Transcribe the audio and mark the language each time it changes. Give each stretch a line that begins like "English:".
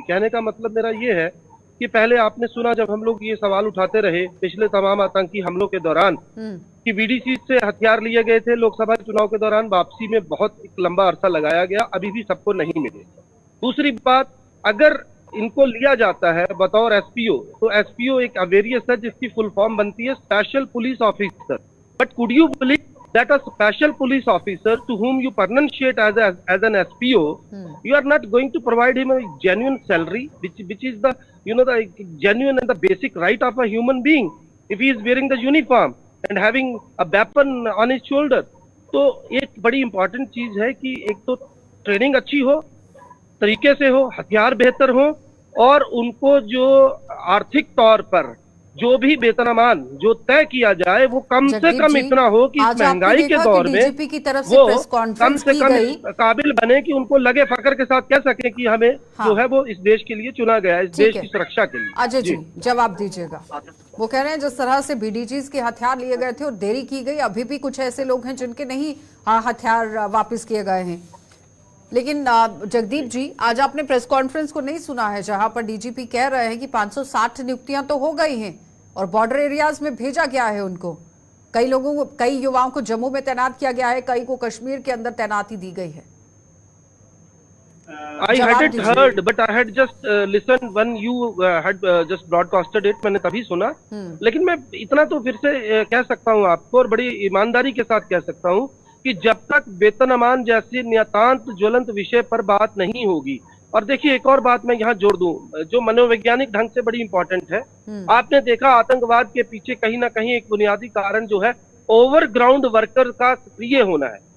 Hindi: कहने का मतलब मेरा ये है कि पहले आपने सुना जब हम लोग ये सवाल उठाते रहे पिछले तमाम आतंकी हमलों के दौरान कि बीडीसी से हथियार लिए गए थे, लोकसभा चुनाव के दौरान वापसी में बहुत एक लंबा अरसा लगाया गया, अभी भी सबको नहीं मिले। दूसरी बात, अगर इनको लिया जाता है बतौर एसपीओ, तो एसपीओ एक अवेरियस है जिसकी फुल फॉर्म बनती है special police officer.
English: But could you believe that a special police officer to whom you pronunciate as an SPO, you are not going to provide him a genuine salary, which is the the genuine and the basic right of a human being if he is wearing the uniform and having a weapon on his shoulder।
Hindi: तो एक बड़ी important चीज है कि एक तो training अच्छी हो, तरीके से हो, हथियार बेहतर हो, और उनको जो आर्थिक तौर पर जो भी वेतनमान जो तय किया जाए वो कम से कम इतना हो कि इस महंगाई के दौर में वो कम से कम काबिल बने कि उनको लगे फख्र के साथ कह सके कि हमें जो है वो इस देश के लिए चुना गया है, इस देश की सुरक्षा के लिए। अजय जी जवाब दीजिएगा। वो कह रहे हैं जिस तरह से बीडीजीज के हथियार लिए गए थे और देरी की गई, अभी भी कुछ ऐसे लोग हैं जिनके नहीं हथियार वापिस किए गए हैं। लेकिन जगदीप जी, आज आपने प्रेस कॉन्फ्रेंस को नहीं सुना है जहां पर डीजीपी कह रहे हैं कि 560 नियुक्तियां तो हो गई हैं और बॉर्डर एरियाज में भेजा गया है उनको। कई युवाओं को जम्मू में तैनात किया गया है, कई को कश्मीर के अंदर तैनाती दी गई है।
English: I hadn't heard, but I had just listened when you had just broadcasted it।
Hindi: मैंने तभी सुना, लेकिन मैं इतना तो फिर से कह सकता हूँ आपको और बड़ी ईमानदारी के साथ कह सकता हूँ कि जब तक वेतनमान जैसे नितांत ज्वलंत विषय पर बात नहीं होगी। और देखिए एक और बात मैं यहाँ जोड़ दूं जो मनोवैज्ञानिक ढंग से बड़ी इंपॉर्टेंट है। आपने देखा आतंकवाद के पीछे कहीं ना कहीं एक बुनियादी कारण जो है ओवरग्राउंड वर्कर का सक्रिय होना है।